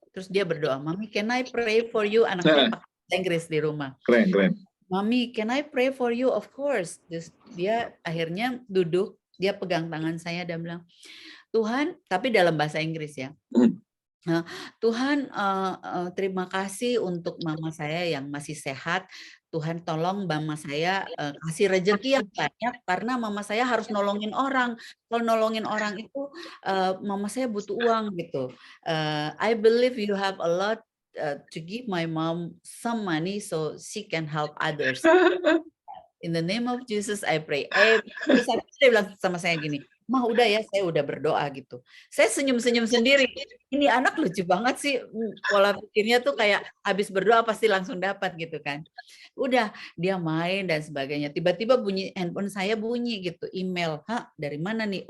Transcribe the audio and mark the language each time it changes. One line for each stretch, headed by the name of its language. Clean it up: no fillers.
Indonesian: Terus dia berdoa, "Mami,
English: can I pray for you?"
Indonesian: Anak saya pakai bahasa Inggris di rumah. Keren.
English: "Mami, can I pray for you?" Of course.
Indonesian: Terus dia akhirnya duduk, dia pegang tangan saya dan bilang, "Tuhan," tapi dalam bahasa Inggris ya. "Tuhan, terima kasih untuk mama saya yang masih sehat. Tuhan tolong mama saya kasih rezeki yang banyak karena mama saya harus nolongin orang. Kalau nolongin orang itu mama saya butuh uang gitu.
English: I believe you have a lot to give my mom some money so she can help others. In the name of Jesus I pray."
Indonesian: Terus dia bilang sama saya gini, "Mah udah ya, saya udah berdoa," gitu. Saya senyum-senyum sendiri. Ini anak lucu banget sih, pola pikirnya tuh kayak habis berdoa pasti langsung dapat gitu kan. Udah, dia main dan sebagainya. Tiba-tiba bunyi handphone saya bunyi gitu, email. "Hah, dari mana nih?"